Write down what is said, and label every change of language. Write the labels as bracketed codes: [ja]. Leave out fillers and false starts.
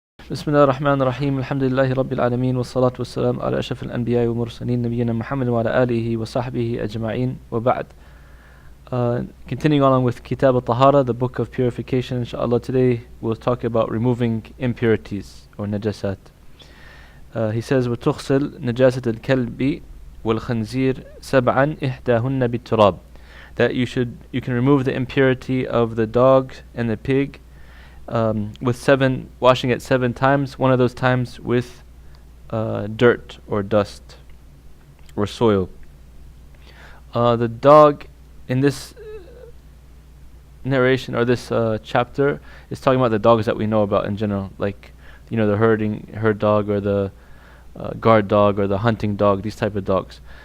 [ar] بسم الله الرحمن الرحيم الحمد لله رب العالمين والصلاة والسلام على أشرف الأنبياء والمرسلين نبينا محمد وعلى آله وصحبه أجمعين وبعد. [en] Continuing on with Kitab al-Tahara, the book of purification, inshallah. Today we'll talk about removing impurities or najasat. He says [ar] وَتُغْسِلْ نَجَاسَةَ الْكَلْبِ وَالْخَنْزِيرِ سَبْعًا إِحْدَاهُنَّ بِالتُّرَابِ. [en] That you can remove the impurity of the dog and the pig with washing it 7 times, one of those times with dirt or dust or soil. The dog in this narration or this chapter is talking about the dogs that we know about in general, like the herd dog or the guard dog or the hunting dog, these type of dogs.